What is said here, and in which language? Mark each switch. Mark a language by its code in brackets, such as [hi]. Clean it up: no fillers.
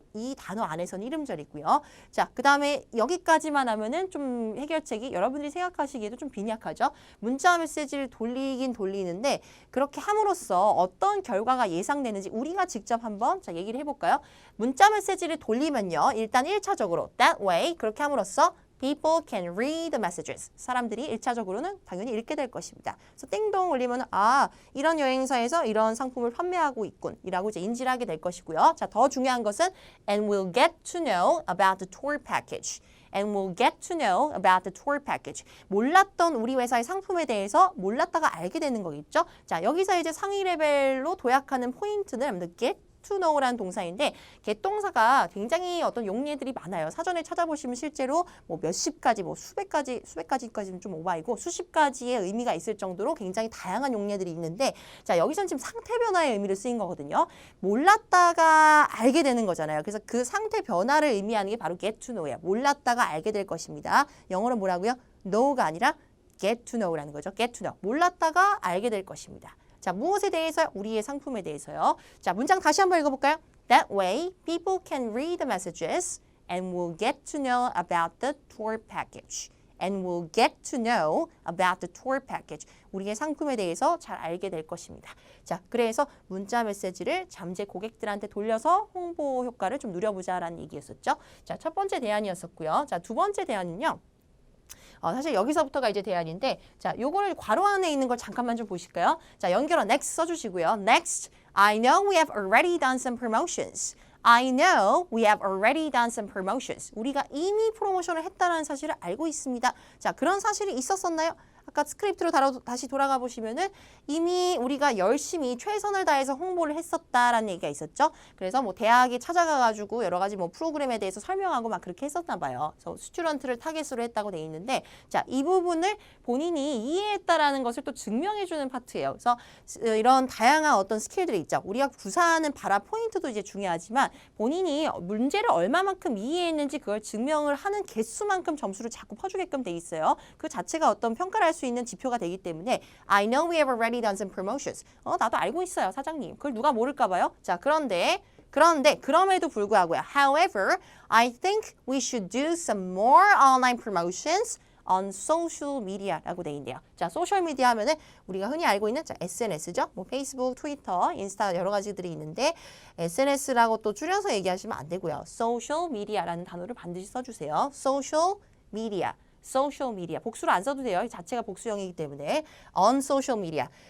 [ko] 이 단어 안에서는 이름절이고요. 자, 그 다음에 여기까지만 하면은 좀 해결책이 여러분들이 생각하시기에도 좀 빈약하죠. 문자 메시지를 돌리긴 돌리는데 그렇게 함으로써 어떤 결과가 예상되는지 우리가 직접 한번 자 얘기를 해볼까요? 문자 메시지를 돌리면요. 일단 1차적으로 [en] that way [ko] 그렇게 함으로써 [en] people can read the messages. [ko] 사람들이 1차적으로는 당연히 읽게 될 것입니다. 그래서 띵동 울리면 아 이런 여행사에서 이런 상품을 판매하고 있군 이라고 이제 인지를 하게 될 것이고요. 자, 더 중요한 것은 [en] and we'll get to know about the tour package. And we'll get to know about the tour package. [ko] 몰랐던 우리 회사의 상품에 대해서 몰랐다가 알게 되는 거겠죠. 자, 여기서 이제 상위 레벨로 도약하는 포인트는 get to know라는 동사인데 get 동사가 굉장히 어떤 용례들이 많아요. 사전에 찾아보시면 실제로 뭐 몇십 가지, 뭐 수백 가지까지는 좀 오바이고 수십 가지의 의미가 있을 정도로 굉장히 다양한 용례들이 있는데 자, 여기서는 지금 상태 변화의 의미를 쓰인 거거든요. 몰랐다가 알게 되는 거잖아요. 그래서 그 상태 변화를 의미하는 게 바로 get to know예요. 몰랐다가 알게 될 것입니다. 영어로 뭐라고요? know가 아니라 get to know라는 거죠. [en] get to know. [ko] 몰랐다가 알게 될 것입니다. 자, 무엇에 대해서요? 우리의 상품에 대해서요. 자, 문장 다시 한번 읽어볼까요? [en] That way, people can read the messages and will get to know about the tour package. And will get to know about the tour package. [ko] 우리의 상품에 대해서 잘 알게 될 것입니다. 자, 그래서 문자 메시지를 잠재 고객들한테 돌려서 홍보 효과를 좀 누려보자라는 얘기였었죠. 자, 첫 번째 대안이었었고요. 자, 두 번째 대안은요. 사실 여기서부터가 이제 대안인데 자, 요거를 괄호 안에 있는 걸 잠깐만 좀 보실까요? 자, 연결어 next 써주시고요. [en] Next, I know we have already done some promotions. I know we have already done some promotions. [ko] 우리가 이미 프로모션을 했다는 사실을 알고 있습니다. 자, 그런 사실이 있었었나요? 아까 스크립트로 다시 돌아가 보시면은 이미 우리가 열심히 최선을 다해서 홍보를 했었다라는 얘기가 있었죠. 그래서 뭐 대학에 찾아가가지고 여러 가지 뭐 프로그램에 대해서 설명하고 막 그렇게 했었나 봐요. 그래서 스튜던트를 타겟으로 했다고 돼 있는데 자, 이 부분을 본인이 이해했다라는 것을 또 증명해주는 파트예요. 그래서 이런 다양한 어떤 스킬들이 있죠. 우리가 구사하는 바라 포인트도 이제 중요하지만 본인이 문제를 얼마만큼 이해했는지 그걸 증명을 하는 개수만큼 점수를 자꾸 퍼주게끔 돼 있어요. 그 자체가 어떤 평가를 할 수 있는 지표가 되기 때문에 [en] I know we have already done some promotions. [ko] 나도 알고 있어요, 사장님. 그걸 누가 모를까 봐요. 자, 그런데 그럼에도 불구하고요. [en] However, I think we should do some more online promotions on social media [ko] 라고 돼 있는데요. 자, 소셜 미디어 하면은 우리가 흔히 알고 있는 자, SNS죠. 뭐 페이스북, 트위터, 인스타 여러 가지들이 있는데 SNS라고 또 줄여서 얘기하시면 안 되고요. social media라는 단어를 반드시 써주세요. [en] social media. social media. [ko] 복수로 안 써도 돼요. 이 자체가 복수형이기 때문에 [en] on social media.